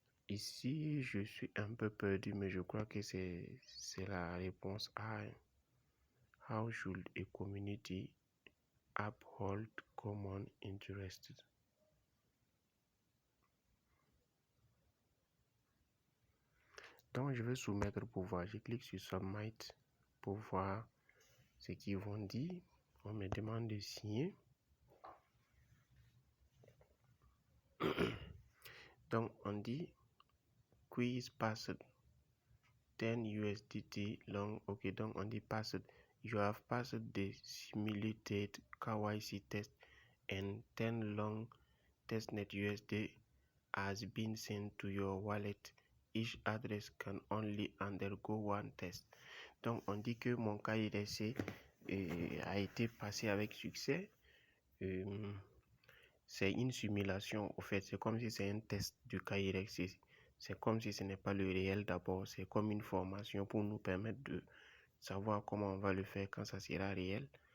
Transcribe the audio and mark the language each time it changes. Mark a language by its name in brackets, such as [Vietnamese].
[French] Ici, je suis un peu perdu, mais je crois que c'est la réponse A. [English] How should a community uphold common interests? [French] Donc, je vais soumettre pour voir. Je clique sur Submit pour voir ce qu'ils vont dire. On me demande de signer. Donc, on dit [English] quiz passed 10 USDT long. [French] Ok, donc on dit passed. [English] You have passed the simulated KYC test and 10 long testnet USD has been sent to your wallet. Each address can only undergo one test. [French] Donc, on dit que mon KYC a été passé avec succès. C'est une simulation, au fait. C'est comme si c'est un test du KYC. C'est comme si ce n'est pas le réel d'abord. C'est comme une formation pour nous permettre de savoir comment on va le faire quand ça sera réel.